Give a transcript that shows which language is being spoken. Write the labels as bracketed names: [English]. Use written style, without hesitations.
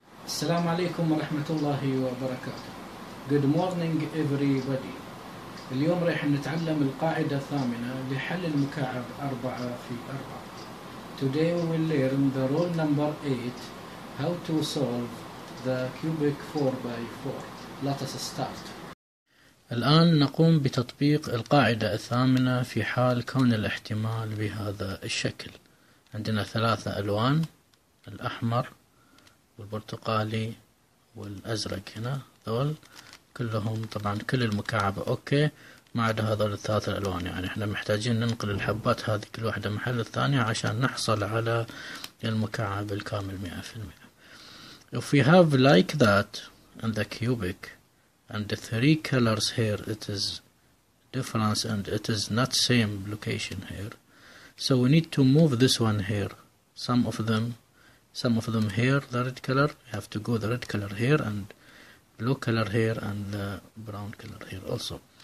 [Arabic] السلام عليكم ورحمة الله وبركاته. [English] Good morning everybody. [Arabic] اليوم راح نتعلم القاعدة الثامنة لحل المكعب 4×4. [English] Today we will learn the rule number 8, how to solve the cubic 4×4. Let us start. [Arabic] الآن نقوم بتطبيق القاعدة الثامنة في حال كون الاحتمال بهذا الشكل. عندنا 3 ألوان، الأحمر والبرتقالي والأزرق. هنا ذول كلهم طبعا كل المكعبة أوكي ما عدا هذول ال3 الألوان، يعني احنا محتاجين ننقل الحبات هذه كل واحدة محل الثانية عشان نحصل على المكعب الكامل 100%. [English] If we have like that in the cubic and the 3 colors here, it is difference and it is not same location here, so we need to move this one here. Some of them here, the red color, you have to go the red color here and blue color here and the brown color here also.